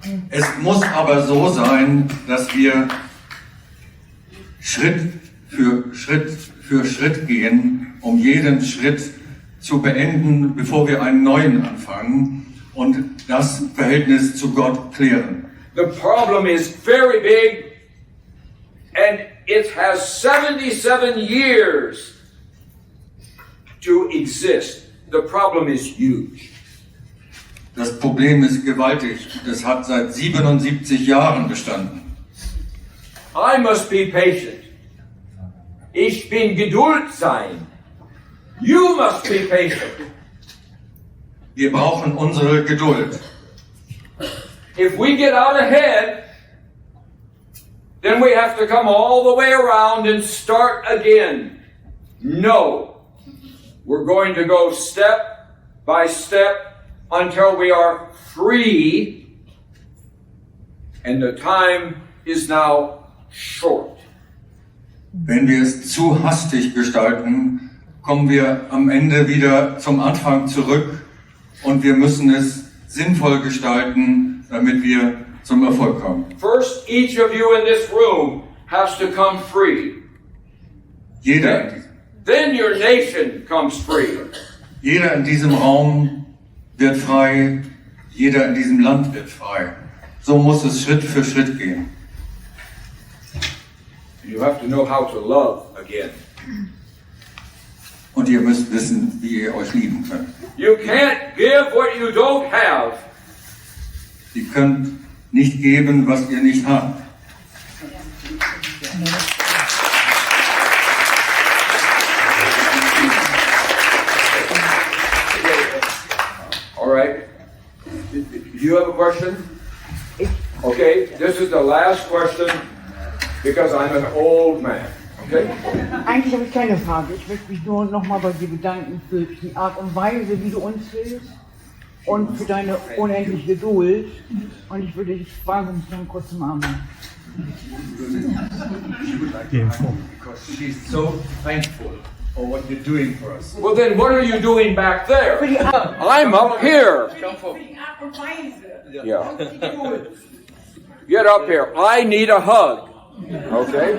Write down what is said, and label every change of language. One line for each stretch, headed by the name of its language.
German: Es muss aber so sein, dass wir Schritt für Schritt gehen, um jeden Schritt zu beenden, bevor wir einen neuen anfangen und das Verhältnis zu Gott klären.
English: The problem is very big, and it has 77 years to exist. The problem is huge.
German: Das Problem ist gewaltig. Das hat seit 77 Jahren bestanden.
English: I must be patient.
German: Ich bin Geduld sein.
English: You must be patient.
German: Wir brauchen unsere Geduld.
English: If we get out ahead, then we have to come all the way around and start again. No. We're going to go step by step until we are free, and the time is now short.
German: Wenn wir es zu hastig gestalten, kommen wir am Ende wieder zum Anfang zurück und wir müssen es sinnvoll gestalten, damit wir zum Erfolg kommen.
English: First, each of you in this room has to come free.
German: Jeder
English: Then your nation comes free.
German: in diesem Raum wird frei, jeder in diesem Land wird frei. So muss es Schritt für Schritt gehen.
English: You have to know how to love again.
German: Und ihr müsst wissen, wie ihr euch lieben könnt.
English: You can't give what you don't have.
German: Ihr könnt nicht geben, was ihr nicht habt.
English: All right. Do you have a question? Okay, this is the last question because I'm an old man. Okay?
German: Eigentlich habe ich keine Frage. Ich möchte mich nur nochmal bei dir bedanken für die Art und Weise, wie du uns hilfst und für deine unendliche Geduld. Und ich würde dich wahnsinnig gerne kurz umarmen.
English: Because she's so thankful for what you're doing for us. Well, then what are you doing back there? I'm up here. Yeah. Get up here. I need a hug. Okay?